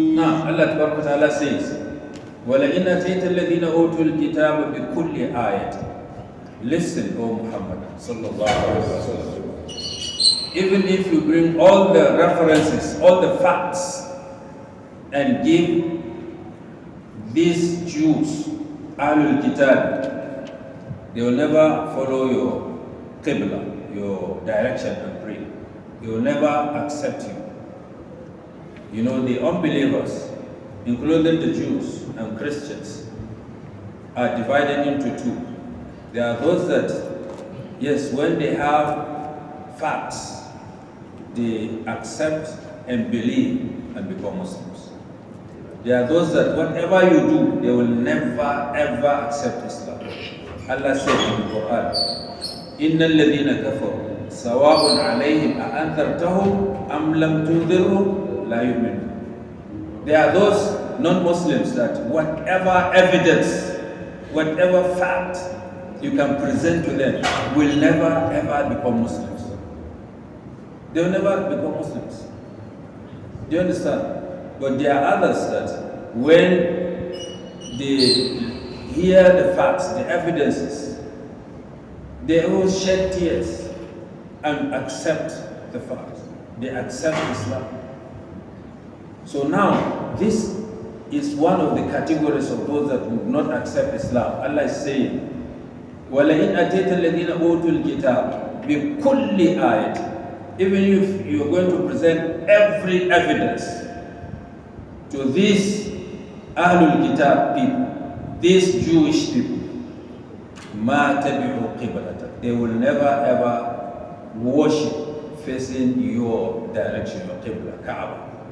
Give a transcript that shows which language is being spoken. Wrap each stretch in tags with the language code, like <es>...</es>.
<en>Now Allah Ta'ala says,</en> <ar>وَلَئِنْ أَتَيْتَ الَّذِينَ أُوتُوا الْكِتَابَ بِكُلِّ آيَةٍ.</ar> <en>Listen, O Muhammad sallallahu alaihi wasallam. Even if you bring all the references, all the facts, and give these Jews, Ahlul Kitab, they will never follow your Qibla, your direction and pray. They will never accept you. The unbelievers, including the Jews and Christians, are divided into two. There are those that, yes, when they have facts, they accept and believe and become Muslims. There are those that whatever you do, they will never ever accept Islam. Allah said in the Quran,</en> <ar>إِنَّ الَّذِينَ كَفَرُوا سَوَاءٌ عَلَيْهِمْ أَأَنذَرْتَهُمْ أَمْ لَمْ تُنذِرْهُمْ لَا يُؤْمِنُونَ.</ar> <en>There are those non-Muslims that whatever evidence, whatever fact you can present to them will never ever become Muslims. They will never become Muslims. Do you understand? But there are others that when they hear the facts, the evidences, they will shed tears and accept the fact. They accept Islam. So now, this is one of the categories of those that would not accept Islam. Allah is saying,</en> <ar>وَلَئِنْ أَتَيْتَ الَّذِينَ أُوتُوا الْكِتَابَ بِكُلِّ آيَةٍ.</ar> <en>Even if you are going to present every evidence to these Ahlul Kitab people, these Jewish people,</en> <ar>مَا تَبِعُوا قِبْلَتَكَ.</ar> <en>They will never ever worship facing your direction, your Qibla, Kaaba.</en>